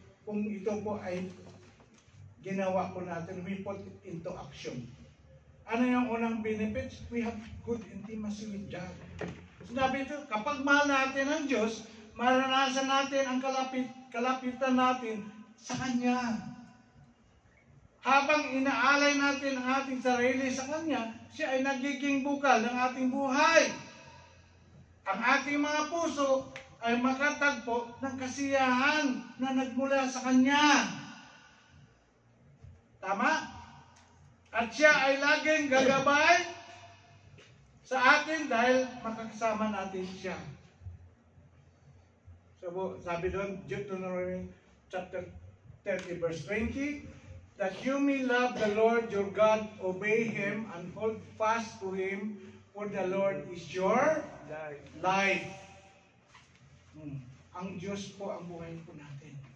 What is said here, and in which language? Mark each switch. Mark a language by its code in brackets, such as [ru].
[tl] Kung ito po ay ginawa po natin, [en] we put it into action. [tl] Ano yung unang benefits? [en] We have good intimacy with God. [tl] Sinabi ito, kapag mahal natin ang Diyos, maranasan natin ang kalapitan natin sa Kanya. Habang inaalay natin ang ating sarili sa Kanya, siya ay nagiging bukal ng ating buhay. Ang ating mga puso ay makatagpo ng kasiyahan na nagmula sa Kanya. Tama? At siya ay laging gagabay sa atin dahil makakasama natin siya. So, sabi doon, [en] Deuteronomy chapter 30 verse 20, that you may love the Lord your God, obey Him, and hold fast to Him, for the Lord is your life. [tl] Ang Diyos po ang buhay po natin.